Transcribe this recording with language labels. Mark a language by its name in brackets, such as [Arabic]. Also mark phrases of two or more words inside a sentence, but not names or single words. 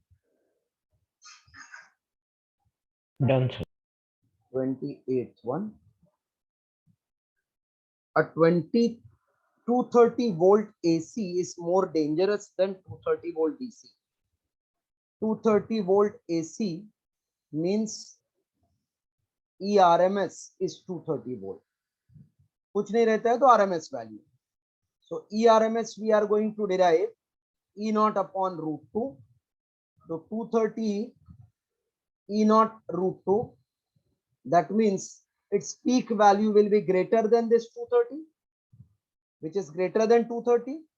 [English] Done, sir. 28th one. A 230 volt AC is more dangerous than 230 volt DC. 230 volt AC means ERMS is 230 volt. [Hindi] कुछ नहीं रहता है तो [English] RMS value. So ERMS we are going to derive E naught upon root 2. So 230 E naught root 2. That means its peak value will be greater than this 230, which is greater than 230.